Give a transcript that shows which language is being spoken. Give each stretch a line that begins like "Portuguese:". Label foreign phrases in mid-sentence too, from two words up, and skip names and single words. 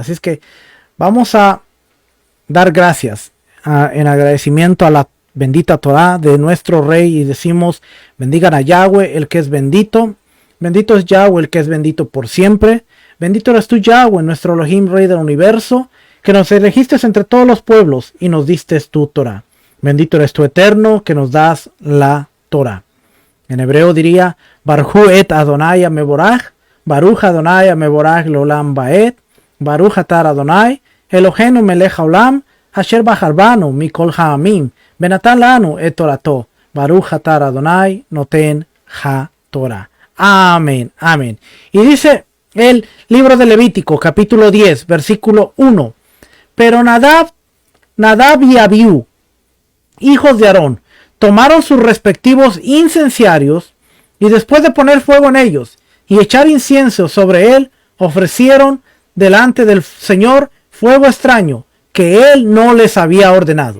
Spanish: Así es que vamos a dar gracias en agradecimiento a la bendita Torá de nuestro Rey y decimos: bendigan a Yahweh, el que es bendito. Bendito es Yahweh, el que es bendito por siempre. Bendito eres tú, Yahweh, nuestro Elohim, Rey del universo, que nos elegiste entre todos los pueblos y nos diste tu Torah. Bendito eres tú, eterno, que nos das la Torah. En hebreo diría:
Hebrew: ברוך את אדוני מבורך, ברוך אדוני מבורך לעולם ועד, ברוך אתה אדוני, אלהינו מלך העולם, אשר בחר בנו מכל העמים, ונתן לנו את תורתו, ברוך אתה אדוני נותן התורה.
Spanish: Amén, amén. Y dice el libro de Levítico, capítulo 10, versículo 1. Pero Nadab y Abiú, hijos de Aarón, tomaron sus respectivos incenciarios y después de poner fuego en ellos y echar incienso sobre él, ofrecieron delante del Señor fuego extraño que él no les había ordenado.